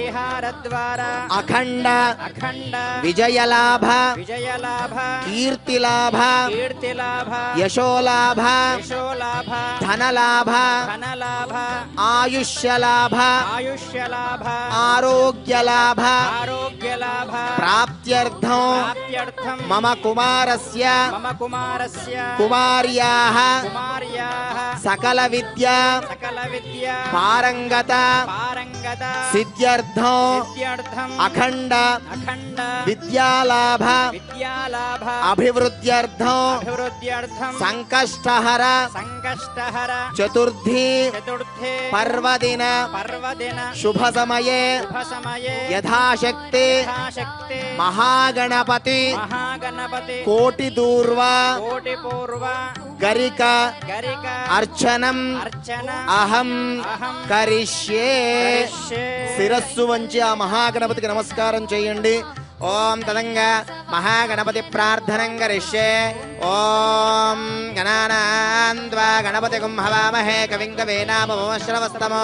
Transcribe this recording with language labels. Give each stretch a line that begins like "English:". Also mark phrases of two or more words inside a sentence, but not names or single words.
Sanskrit: అఖండ విజయలాభ కీర్తిలాభ యశోలాభ ధనలాభ ఆయుష్యలాభ ఆరోగ్యలాభ ప్రాప్త్యర్థం इत्यर्थं मम कुमारस्य मम कुमारस्य कुमार्याः कुमार्याः सकलविद्या सकलविद्या पारंगता पारंगता सिद्ध्यर्थं इत्यर्थम् अखंड अखंड विद्यालाभ विद्यालाभ अभिवृद्ध्यर्थं अभिवृद्ध्यर्थं संकष्टहर संकष्टहर चतुर्थी चतुर्थे पर्वदिन पर्वदिन शुभ समये शुभसमये यथाशक्ति यथाशक्ति महागणपति महागणपति कोटिदूर्वा कोटिपूर्व गरिक गरिक अर्चनम् अर्चन అహం అహం కరిష్యే కరిష్యే.
Telugu: శిరస్సు వంచి ఆ మహాగణపతికి నమస్కారం చేయండి.
Sanskrit: ఓం తదంగా మహాగణపతి ప్రార్థనం కరిష్యే. ఓం గణానాన్వా గణపతిగుం హవామహే కవిం కవీనామశ్రవస్తమో